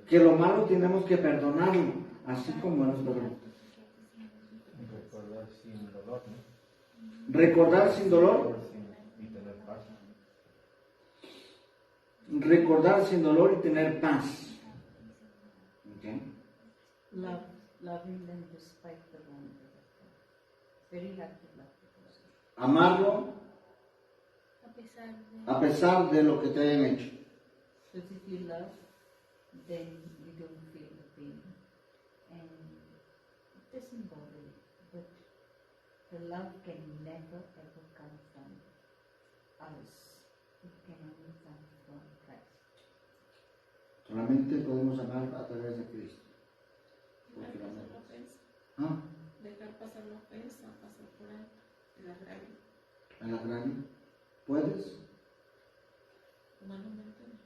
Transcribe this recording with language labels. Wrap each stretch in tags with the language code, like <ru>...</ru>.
<es>Que lo malo tenemos que perdonarlo, así como Él nos perdonó. recordar sin dolor, ¿no? Recordar sin dolor, Y tener paz. recordar sin dolor y tener paz. ¿Okay?</es> <en>Loving them despite the wrong. Very hard to love because</en> <es>Amarlo a pesar de a pesar de lo que te hayan hecho.</es> <en>because if you love, then you don't feel the pain, and it doesn't bother you. But the love can never ever come from us. It can only come from Christ.</en> <es>Solamente podemos amar a través de Cristo. Porque el pasar amor- la ofensa, ¿Ah? dejar pasar la ofensa, pasar por ahí, el agravio, ¿El agravio? ¿Puedes? humanamente.</es>